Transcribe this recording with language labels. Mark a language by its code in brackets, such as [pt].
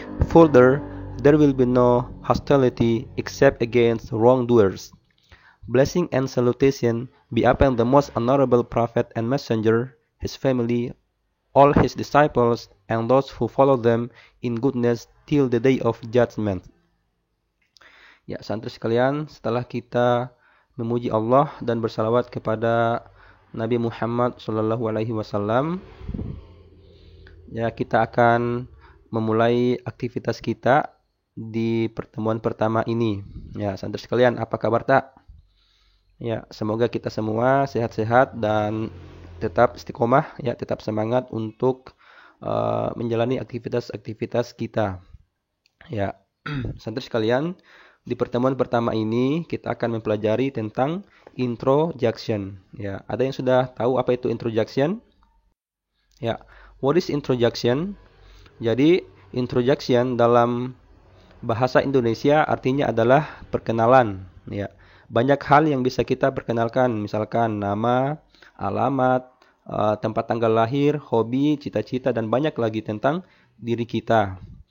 [en] Further, there will be no hostility except against wrongdoers. Blessing and salutation be upon the most honorable Prophet and Messenger, his family, all his disciples, and those who follow them in goodness till the day of judgment. [id] Ya, santri sekalian, setelah kita memuji Allah dan bersalawat kepada Nabi Muhammad SAW, ya kita akan memulai aktivitas kita di pertemuan pertama ini. Ya, santri sekalian, apa kabar tak? Ya, semoga kita semua sehat-sehat dan tetap istiqomah, ya, tetap semangat untuk menjalani aktivitas-aktivitas kita. Ya, santri sekalian, di pertemuan pertama ini kita akan mempelajari tentang introduction. Ya, ada yang sudah tahu apa itu introduction? [en] Ya, what is introduction? [id] Jadi, introduction dalam bahasa Indonesia artinya adalah perkenalan. Ya, banyak hal yang bisa kita perkenalkan, misalkan nama, alamat, tempat tanggal lahir, hobi, cita-cita, dan banyak lagi tentang diri kita.